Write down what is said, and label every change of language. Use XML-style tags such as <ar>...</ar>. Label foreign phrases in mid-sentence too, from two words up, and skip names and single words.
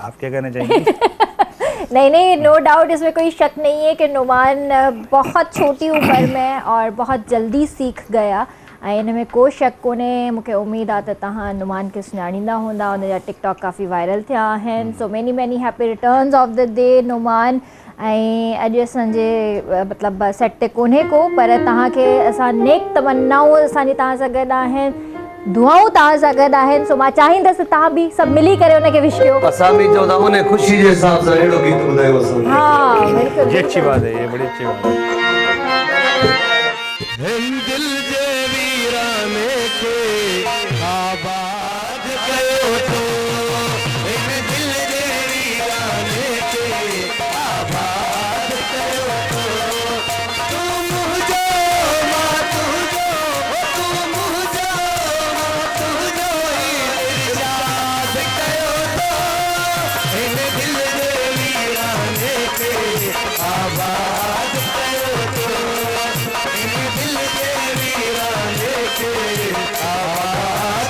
<hi>आप क्या कहना चाहेंगे? नहीं नहीं,</hi> <en>no doubt,</en> <hi>इसमें कोई शक नहीं है कि नुमान बहुत छोटी उम्र में और बहुत जल्दी सीख गया,</hi> <sd>ऐं इन में को शक कोन्हे। मूंखे उमेद आहे त तव्हां नुमान खे सुञाणींदा हूंदा, हुनजा टिकटॉक काफ़ी वायरल थिया आहिनि।</sd> <en>so many many happy returns of the day नुमान।</en> <sd>ऐं अॼु असांजे मतिलबु सेट ते कोन्हे को, पर तव्हांखे असां नेक तमन्नाऊं असांजी तव्हां सां गॾु आहिनि, दुआऊं तव्हां सां गॾु आहिनि। सो मां चाहींदसि तव्हां बि सभु मिली करे उनखे विश कयो। असां बि चवंदा उन ख़ुशी जे हिसाब सां अहिड़ो गीत ॿुधायो असां।</sd> <hi>हाँ बिल्कुल, ये अच्छी बात है, ये बड़ी अच्छी बात है।</hi> <sd>दिल जे वीराने के आबाद कयो तो, दिल जे वीराने के आबाद कयो तो, तू मुझो मां तुझो, तू मुझो मां तुझो इरशाद कयो तो, दिल जे वीराने के आबाद कयो तो, दिल जे वीराने के आबाद</sd>